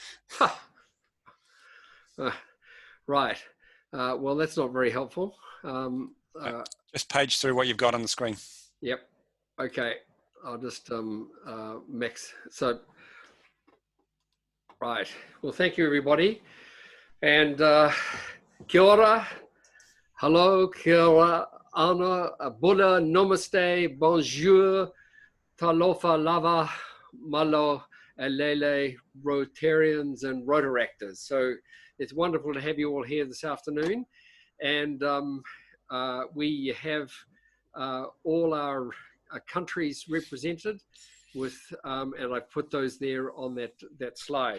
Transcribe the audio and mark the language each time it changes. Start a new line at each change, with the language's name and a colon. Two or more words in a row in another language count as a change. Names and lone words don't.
English: Right. Well, that's not very helpful. Just page through what you've got on the screen. Yep. Okay. I'll just mix. So, right. Well, thank you, everybody. And
Māori: kia ora,
English: hello,
Māori: kia ora,
English: ana, bula, namaste, bonjour,
Samoan: talofa lava,
Tongan: malo, alele,
English: Rotarians and Rotaractors. So it's wonderful to have you all here this afternoon. And we have all our countries represented with, and I've put those there on that slide.